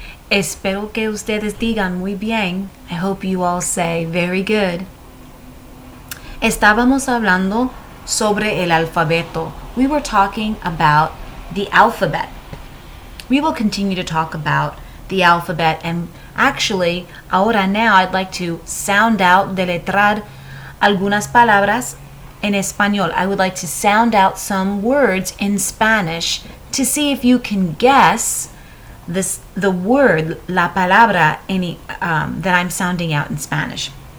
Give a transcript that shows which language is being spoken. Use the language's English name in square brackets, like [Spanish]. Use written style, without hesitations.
[Spanish] Espero que ustedes digan muy bien. [English] I hope you all say very good. [Spanish] Estábamos hablando sobre el alfabeto. [English] We were talking about the alphabet. We will continue to talk about the alphabet, and actually, ahora now I'd like to sound out, [Spanish] deletrar algunas palabras en español. [English] I would like to sound out some words in Spanish to see if you can guess the word, [Spanish] la palabra [English] that I'm sounding out in Spanish.